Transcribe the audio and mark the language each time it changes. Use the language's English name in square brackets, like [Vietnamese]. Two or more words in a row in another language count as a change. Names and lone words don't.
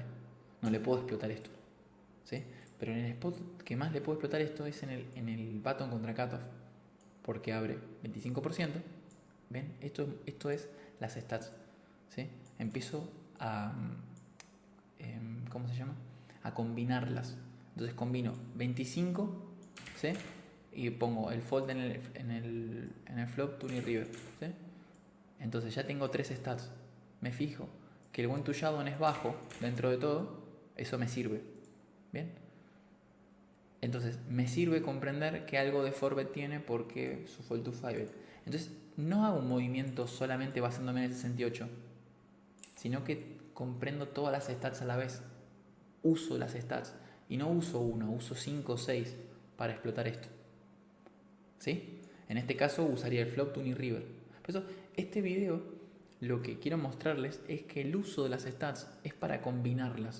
[Spanish] No le puedo explotar esto, ¿sí? Pero en el spot que más le puedo explotar esto es en el button contra cutoff, porque abre 25%. ¿Ven? Esto es las stats, ¿sí? Empiezo a... ¿cómo se llama? A combinarlas. Entonces combino 25, ¿sí? Y pongo el fold en el flop, turn y river, ¿sí? Entonces ya tengo 3 stats. Me fijo que el [English] win to showdown [Spanish] es bajo dentro de todo, eso me sirve. ¿Bien? Entonces me sirve comprender que algo de 4-bet tiene porque su [English] fold to 5-bet. [Spanish] Entonces no hago un movimiento solamente basándome en el 68, sino que comprendo todas las stats a la vez. Uso las stats y no uso uno, uso 5 o 6 para explotar esto, ¿sí? En este caso usaría el flop, tune y river. Por eso este video lo que quiero mostrarles es que el uso de las stats es para combinarlas.